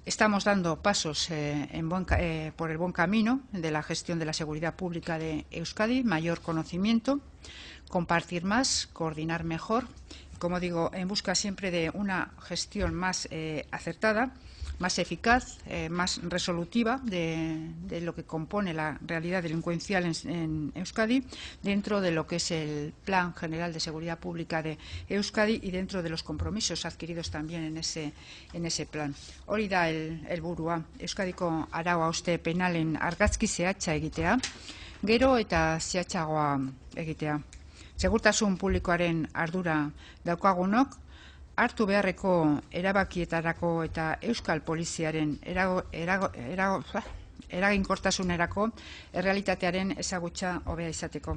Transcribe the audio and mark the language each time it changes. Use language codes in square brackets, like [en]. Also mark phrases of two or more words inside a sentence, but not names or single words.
[es] Estamos dando pasos por el buen camino de la gestión de la seguridad pública de Euskadi, mayor conocimiento, compartir más, coordinar mejor, como digo, en busca siempre de una gestión más acertada, más eficaz, más resolutiva de lo que compone la realidad delincuencial en Euskadi, dentro de lo que es el Plan General de Seguridad Pública de Euskadi y dentro de los compromisos adquiridos también en ese plan. [eu] Hori da helburua, Euskadiko arau hauste penalen argazki zehatza egitea, gero eta zehatzagoa egitea. Segurtasun publikoaren ardura daukagunok, hartu beharreko erabakietarako eta Euskal Poliziaren eraginkortasunerako errealitatearen ezagutza hobea izateko.